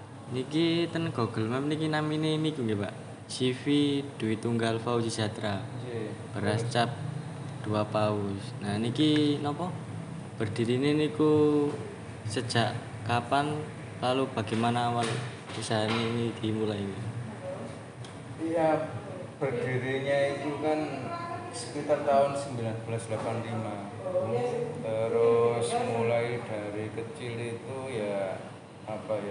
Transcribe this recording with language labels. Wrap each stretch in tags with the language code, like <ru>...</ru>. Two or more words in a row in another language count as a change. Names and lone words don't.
<jv>Niki ten Google Map niki namine niku nggih, Pak. CV Dwi Tunggal Fauzi Jatra. Nggih. Beras cap 2 paus. Nah, niki napa?</jv> <id>Berdirinya niku sejak kapan? Lalu bagaimana awal usaha ini dimulai? Iya, berdirinya itu kan sekitar tahun 1985. Terus mulai dari kecil itu ya apa ya?</id>